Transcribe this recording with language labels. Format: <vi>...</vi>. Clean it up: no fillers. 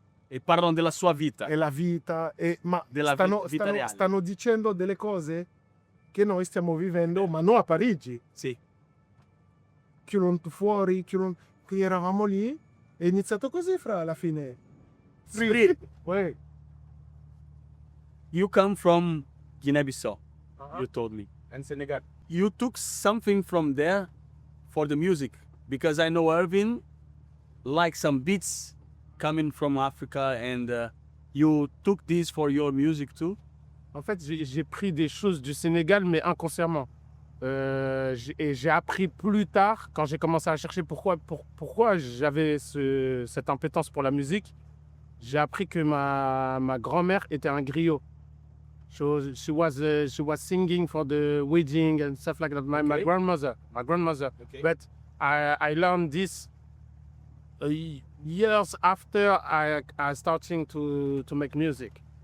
<it>E parlano della sua vita. E la vita, ma Della vita reale. stanno dicendo delle cose che noi stiamo vivendo, ma non a Parigi. Sì. Chiudono fuori, qui eravamo lì, è iniziato così fra alla fine.</it> <en>Sprit, Wait. you come from Guinea-Bissau, you told me. And Senegal. You took something from there for the music, because I know Earvin likes some beats coming from Africa, and you took this for your music too.</en> <fr>En fait, j'ai pris des choses du Sénégal, mais inconsciemment. Et j'ai appris plus tard, quand j'ai commencé à chercher pourquoi j'avais cette impétence pour la musique, j'ai appris que ma grand-mère était un griot.</fr> <en>She was singing for the wedding and stuff like that. My grandmother. Okay. But I learned this years after I starting to make music.</en>